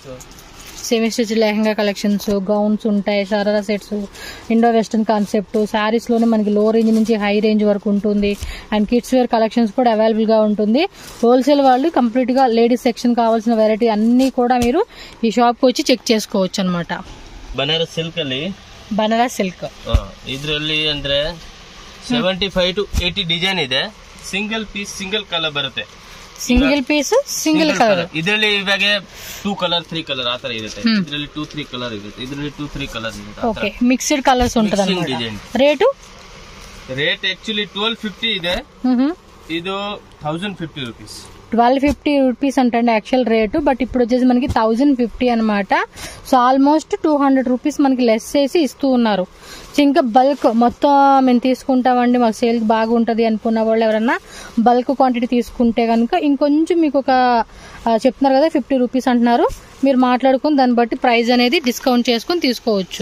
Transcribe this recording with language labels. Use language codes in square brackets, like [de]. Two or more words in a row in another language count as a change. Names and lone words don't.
[en] semi stitch [te] లెహంగా [en] collections gowns [te] ఉంటాయి, షరారా సెట్స్, [en] Indo western concept sarees [te] లోనే మనకి [en] low range [te] నుంచి [en] high range [te] వరకు ఉంటుంది. [en] and kids wear collections [te] కూడా అవైలబుల్ గా ఉంటుంది. హోల్సేల్ వాళ్ళు కంప్లీట్ గా [en] ladies section [te] కావాల్సిన వెరైటీ అన్ని కూడా మీరు ఈ షాప్ కి వచ్చి చెక్ చేసుకోవచ్చు అనమాట. [kn] ಬನಾರಸ್ ಸಿಲ್ಕ್ ಅಲ್ಲಿ ಬನಾರಸ್ ಸಿಲ್ಕ್ ಇದರಲ್ಲಿ ಅಂದ್ರೆ 75 to 80 ಡಿಸೈನ್ ಇದೆ. [en] single piece single colour [kn] ಬರುತ್ತೆ. [en] single piece single colour. [kn] ಇದರಲ್ಲಿ ಇವಾಗ 2 ಕಲರ್ 3 ಕಲರ್ ಆತರ ಇರುತ್ತೆ. ಇದರಲ್ಲಿ 2-3 ಕಲರ್ ಇರುತ್ತೆ. ಇದರಲ್ಲಿ 2-3 ಕಲರ್ ಇರುತ್ತೆ. [en] okay mixed colours [te] ఉంటదన్నమాట. ರೇಟ್ [kn] ಆಕ್ಚುಲಿ 1250 ಇದೆ. ಇದು 1050 రూపీస్. [te] 1250 రూపీస్ అంటే [en] actual rate, but [te] ఇప్పుడు వచ్చేసి మనకి 1050 అనమాట. [en] so almost [te] 200 రూపీస్ మనకి లెస్ చేసి ఇస్తూ ఉన్నారు. ఇంకా బల్క్ మొత్తం మేము తీసుకుంటామండి మాకు సేల్ బాగుంటది అనుకున్న వాళ్ళు ఎవరన్నా [en] bulk quantity [te] తీసుకుంటే కనుక ఇంకొంచెం మీకు ఒక చెప్తున్నారు కదా 50 రూపీస్ అంటున్నారు, మీరు మాట్లాడుకుని దాన్ని బట్టి ప్రైస్ అనేది డిస్కౌంట్ చేసుకుని తీసుకోవచ్చు.